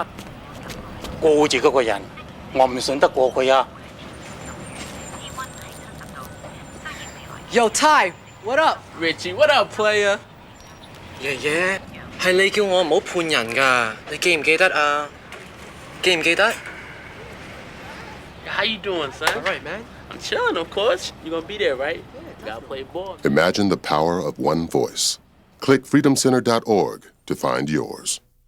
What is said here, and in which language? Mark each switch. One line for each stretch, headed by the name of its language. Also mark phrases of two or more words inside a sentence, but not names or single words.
Cantonese: 顧住嗰個人，我唔信得過佢啊！
English: Yo, Ty, what up? Richie, what up, player?
Cantonese: 爺爺，係你叫我唔好判人㗎，你記唔記得啊？記唔記得
English: How you doing, son? All right, man. I'm chilling, of course. You gonna be there, right? You gotta play ball. Imagine the power of one voice. Click freedomcenter.org to find yours.